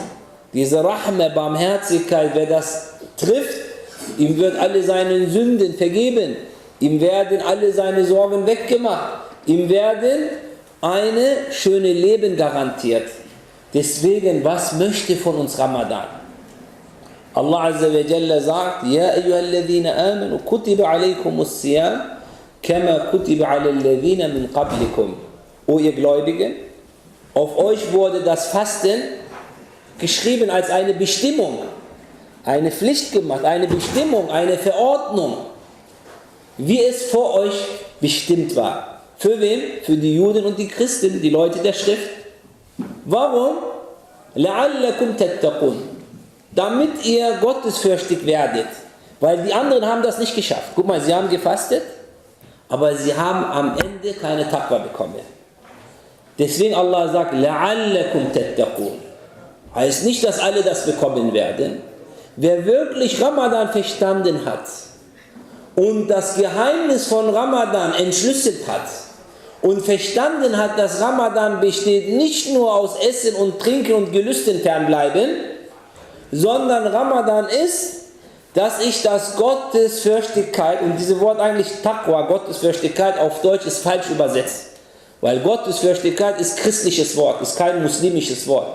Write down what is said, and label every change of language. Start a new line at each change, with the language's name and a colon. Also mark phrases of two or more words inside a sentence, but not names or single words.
German: Diese Rahma, Barmherzigkeit, wer das trifft, ihm wird alle seine Sünden vergeben. Ihm werden alle seine Sorgen weggemacht. Ihm werden eine schöne Leben garantiert. Deswegen, was möchte von uns Ramadan?
Arabic: الله عز وجل sagt, يا أيها الذين آمنوا، كتب عليكم الصيام, كما كتب على الذين من قبلكم.
German: O ihr Gläubigen, auf euch wurde das Fasten geschrieben als eine Bestimmung, eine Pflicht gemacht, eine Bestimmung, eine Verordnung, wie es vor euch bestimmt war. Für wen? Für die Juden und die Christen, die Leute der Schrift. Warum?
Arabic: لَعَلَّكُمْ تَتَّقُونَ.
German: Damit ihr gottesfürchtig werdet. Weil die anderen haben das nicht geschafft. Guck mal, sie haben gefastet, aber sie haben am Ende keine Taqwa bekommen. Deswegen Allah sagt,
Arabic: لَعَلَّكُمْ تَتَّقُونَ.
German: Heißt nicht, dass alle das bekommen werden. Wer wirklich Ramadan verstanden hat und das Geheimnis von Ramadan entschlüsselt hat und verstanden hat, dass Ramadan besteht nicht nur aus Essen und Trinken und Gelüsten fernbleiben, sondern Ramadan ist, dass ich das Gottesfürchtigkeit, und dieses Wort eigentlich Taqwa, Gottesfürchtigkeit auf Deutsch ist falsch übersetzt, weil Gottesfürchtigkeit ist christliches Wort, ist kein muslimisches Wort.